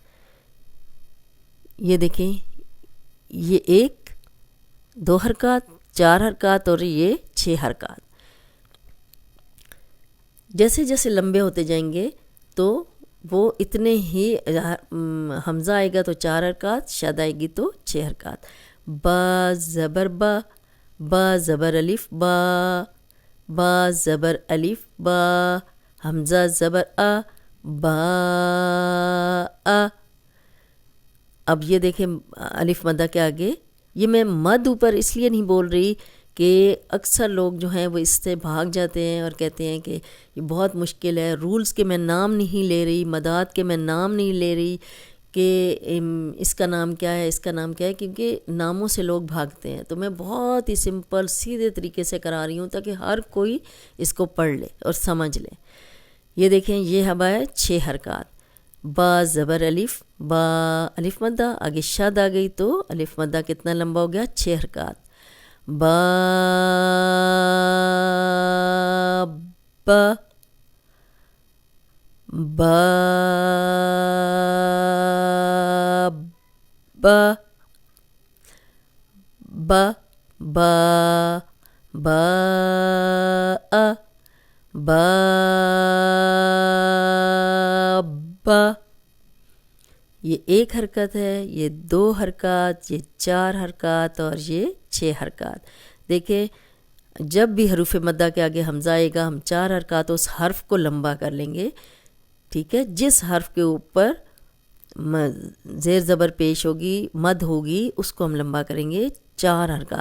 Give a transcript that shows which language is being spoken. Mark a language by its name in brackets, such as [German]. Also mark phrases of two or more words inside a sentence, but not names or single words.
[Urdu] یہ دیکھیں، یہ 1 2 حرکات، 4 حرکات، اور یہ 6 حرکات۔ جیسے جیسے لمبے ہوتے جائیں گے تو وہ اتنے ہی، حمزہ آئے گا تو 4 حرکات، شد آئے گی تو 6 حرکات۔ با زبر با، با زبر الف با، با زبر الف با، حمزہ زبر آ، با آ۔ اب یہ دیکھیں الف مدہ کے آگے، یہ میں مد اوپر اس لیے نہیں بول رہی کہ اکثر لوگ جو ہیں وہ اس سے بھاگ جاتے ہیں اور کہتے ہیں کہ یہ بہت مشکل ہے، رولز کے میں نام نہیں لے رہی، مدات کے میں نام نہیں لے رہی کہ اس کا نام کیا ہے، اس کا نام کیا ہے، کیونکہ ناموں سے لوگ بھاگتے ہیں۔ تو میں بہت ہی سمپل سیدھے طریقے سے کرا رہی ہوں تاکہ ہر کوئی اس کو پڑھ لے اور سمجھ لے۔ یہ دیکھیں یہ ہوا ہے 6 حرکات. با زبر الف، با الف مدہ، آگے شد آ گئی تو الف مدہ کتنا لمبا ہو گیا؟ 6 حرکات. با با با با با با با با با. یہ 1 حرکت ہے، یہ 2 حرکات، یہ 4 حرکات اور یہ 6 حرکات. دیکھیں جب بھی حروف مدہ کے آگے حمزہ آئے گا ہم 4 حرکات اس حرف کو لمبا کر لیں گے. ٹھیک ہے، جس حرف کے اوپر زیر زبر پیش ہوگی، مد ہوگی، اس کو ہم لمبا کریں گے 4 حرکات.